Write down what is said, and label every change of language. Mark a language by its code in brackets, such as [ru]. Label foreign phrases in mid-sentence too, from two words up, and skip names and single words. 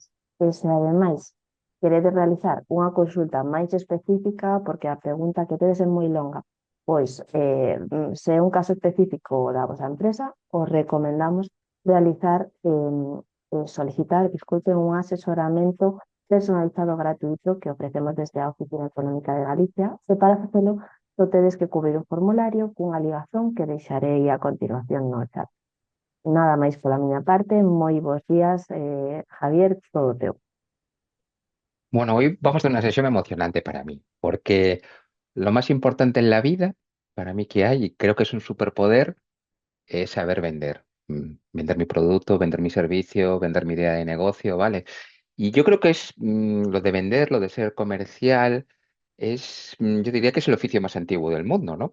[gl] E se, ademais, queredes realizar unha consulta máis específica, porque a pregunta que tedes é moi longa, pois, se é un caso específico da vosa empresa, os recomendamos realizar, solicitar, disculpen, un asesoramento personalizado gratuito que ofrecemos desde a Oficina Económica de Galicia, e para facelo só tedes que cubrir un formulario cunha ligazón que deixarei a continuación no chat. Nada máis pola miña parte, moi bons días, Javier, todo teu. [es] Bueno, hoy vamos a una sesión emocionante para mí, porque lo más importante en la vida, para mí que hay, y creo que es un superpoder, es saber vender. Vender mi producto, vender mi servicio, vender mi idea de negocio, ¿vale? Y yo creo que es lo de vender, lo de ser comercial, yo diría que es el oficio más antiguo del mundo, ¿no?